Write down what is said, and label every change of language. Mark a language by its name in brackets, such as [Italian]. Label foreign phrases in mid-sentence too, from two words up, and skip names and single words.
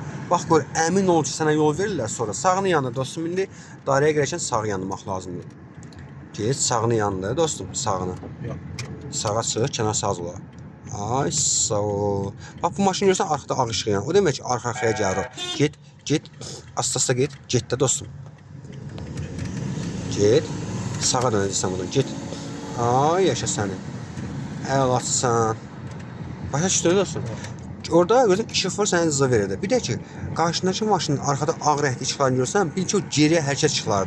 [Azerbaijani] Bax gör, əmin ol ki, sənə yol verirlər sonra. Sağını yanında dostum, indi dairəyə girərkən sağ yanmaq lazımdır. Geç, sağını yanında dostum, sağını. Sağa çıx, kənar sağ ola. Ay sağ ol. Bax bu maşını görsən arxada ağ işıq yanır. O demək ki, arxa-arxaya gəlir. Get, asta-asta get. Get də dostum. Get. Sağa dönəcəksən buradan. Get. Ay yaşa səni. Əlaçısan. Başa düşdün dostum. Orada gözün işıq var, sənə cıza verir də. Bir də ki, qarşındakı maşının arxada ağ rəngli işıqlarını görsən, bil ki, o geriyə hərəkət işıqlarıdır.